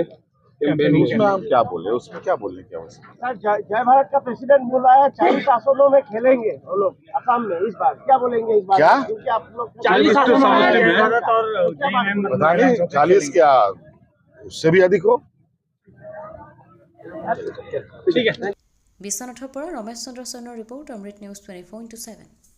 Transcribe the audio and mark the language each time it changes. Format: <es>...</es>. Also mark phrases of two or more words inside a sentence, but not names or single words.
<hi>उसमें हम क्या बोले, उसमें क्या बोलने की आवश्यकता। जय भारत का प्रेसिडेंट बोला है 40 आसनों में खेलेंगे वो लोग असम में। इस बार क्या बोलेंगे इस बार? क्या? क्योंकि आप लोग 40 आसनों में भारत और बताइए 40 क्या उससे भी अधिक हो। ठीक है।</hi> <as>বিশ্বনাথৰ পৰা ৰমেশ চন্দ্ৰ সোণৰ ৰিপৰ্ট, অমৃত নিউজ 24/7।</as>